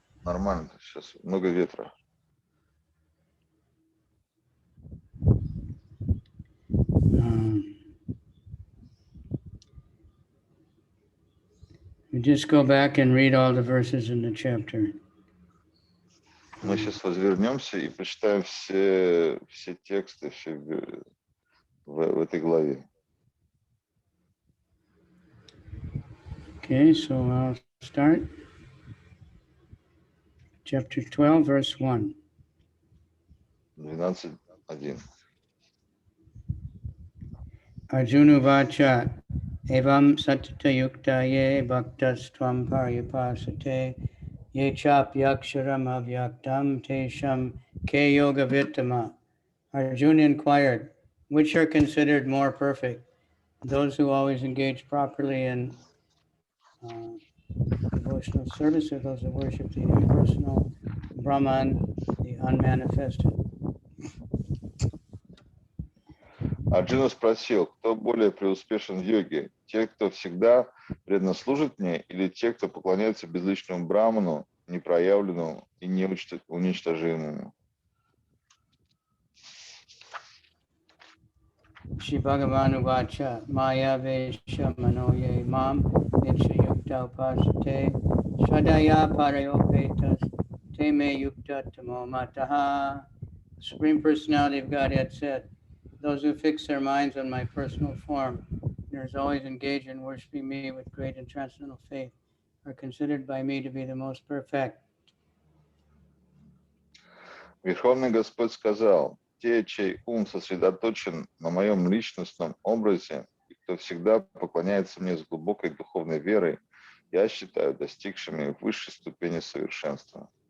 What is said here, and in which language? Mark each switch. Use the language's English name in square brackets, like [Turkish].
[Russian] нормально. Сейчас много ветра. [English] We just go back and read all the verses in the chapter. [Russian] Мы сейчас возвернемся и прочитаем все тексты в этой главе. [English] Okay, so I'll start. Chapter 12, verse 1. 12:1. [Sanskrit] Arjuna vacha evam satata yukta ye bhaktas tvam paryapasate Ye chapyaksharam avyaktam tesham ke yoga vittama. [English] Arjuna inquired, which are considered more perfect? Those who always engage properly in devotional service, or those who worship the impersonal Brahman, the unmanifested? [Russian] Арджуна спросил, кто более преуспешен в йоге? Те, кто всегда преданно служит мне, или те, кто поклоняется безличному браману, непроявленному и неуничтожимому? [Sanskrit] Shri Bhagavan Vacha Maya Vesha Manoye Mam Nicha Yukta Upasate Shadaya Parayopetas Te Me Yukta Tamo Mataha. [English] The Supreme Personality of Godhead said, those who fix their minds on my personal form and are always engaged in worshiping me with great and transcendental faith are considered by me to be the most perfect. [Russian] Верховный Господь сказал, те, чей ум сосредоточен на моем личностном образе, и кто всегда поклоняется мне с глубокой духовной верой, я считаю достигшими высшей ступени совершенства.